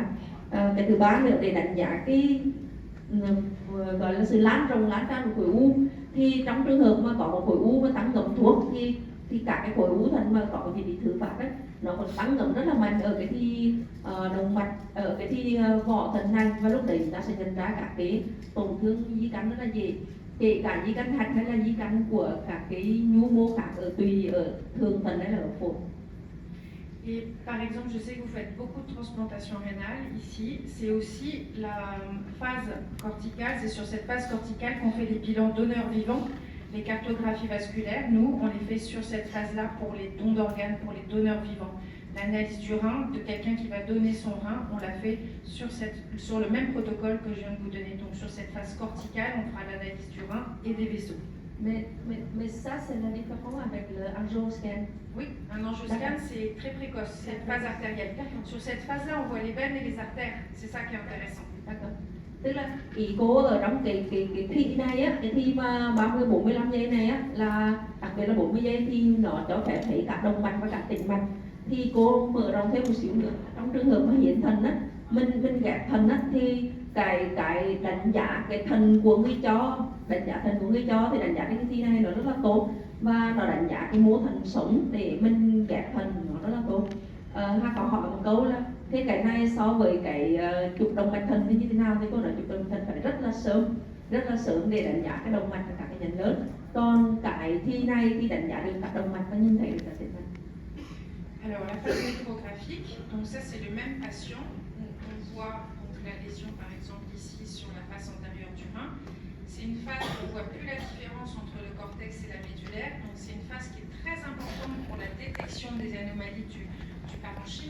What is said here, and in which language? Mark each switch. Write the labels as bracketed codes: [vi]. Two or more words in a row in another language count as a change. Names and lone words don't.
[vi] Cái thứ ba nữa để đánh giá cái gọi là sự lan tràn của khối u, thì trong trường hợp mà có một khối u mà tăng ngấm thuốc thì các cái khối u thận mà có cái bị thứ phát đấy nó còn tăng ngấm rất là mạnh ở cái thi động mạch, ở cái thi vỏ thận này, và lúc đấy chúng ta sẽ nhận ra các cái tổn thương di căn rất là dễ, kể cả di căn hạch hay là di căn của các cái nhu mô khác ở tùy ở thường thận hay là ở phổi. [fr] Et par exemple, je sais que vous faites beaucoup de transplantation rénale ici. C'est aussi la phase corticale. C'est sur cette phase corticale qu'on fait les bilans donneurs vivants, les cartographies vasculaires. Nous, on les fait sur cette phase-là pour les dons d'organes, pour les donneurs vivants. L'analyse du rein de quelqu'un qui va donner son rein, on l'a fait sur le même protocole que je viens de vous donner. Donc sur cette phase corticale, on fera l'analyse du rein et des vaisseaux. Mais ça, c'est la différence avec le angioscan. Oui, un angioscan, c'est très précoce, c'est une phase artérielle. Sur cette phase-là, on voit les veines et les artères. C'est ça qui est intéressant. [vi] Tức là ý cô ở trong cái thi này á, cái thi mà 30-45 giây này á, là đặc biệt là 40 giây thì nó cho phép thấy cả động mạch và cả tĩnh mạch. Thì cô mở rộng thêm một xíu nữa, trong trường hợp mà hiến thận á, mình ghép thận á, thì cái đánh giá cái thận của người cho, đánh giá thận của người cho thì đánh giá cái thi này nó rất là tốt, và nó đánh giá cái mô thận sống để mình ghép thận nó rất là tốt. Hà có hỏi một câu là thế cái này so với cái chụp động mạch thận thì như thế nào, thì cô nói chụp động mạch thận phải rất là sớm để đánh giá cái động mạch và các cái nhánh lớn. Còn cái thi này thì đánh giá được các động mạch và nhìn thấy được các tĩnh mạch. [fr] Alors la phase néphrographique, donc ça c'est le même patient, on voit donc la lésion par exemple ici sur la face antérieure du rein. C'est une phase où on ne voit plus la différence entre le cortex et la médulaire, donc c'est une phase qui est très importante pour la détection des anomalies du parenchyme.